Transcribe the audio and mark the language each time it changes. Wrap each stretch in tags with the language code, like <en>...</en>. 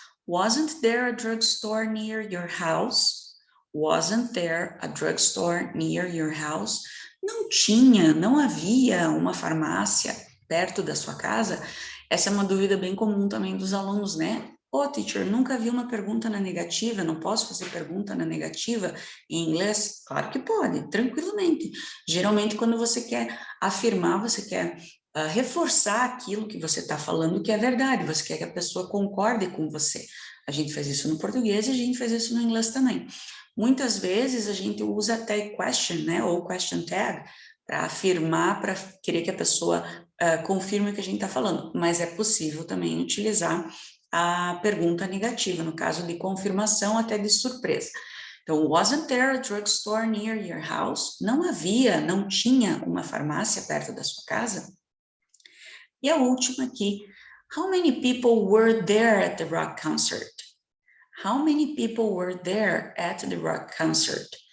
<en>Wasn't there a drugstore near your house? Wasn't there a drugstore near your house?</en> <pt>Não havia uma farmácia perto da sua casa? Essa é uma dúvida bem comum também dos alunos, né? Ô, teacher, nunca vi uma pergunta na negativa, não posso fazer pergunta na negativa em inglês? Claro que pode, tranquilamente. Geralmente, quando você quer afirmar, você quer reforçar aquilo que você está falando que é verdade, você quer que a pessoa concorde com você. A gente faz isso no português e a gente faz isso no inglês também. Muitas vezes a gente usa até question, né, ou question tag, para afirmar, para querer que a pessoa confirme o que a gente está falando, mas é possível também utilizar a pergunta negativa, no caso de confirmação até de surpresa.</pt> <en>Então, wasn't there a drugstore near your house?</en> <pt>Não tinha uma farmácia perto da sua casa? E a última aqui,</pt> <en>how many people were there at the rock concert? How many people were there at the rock concert?</en>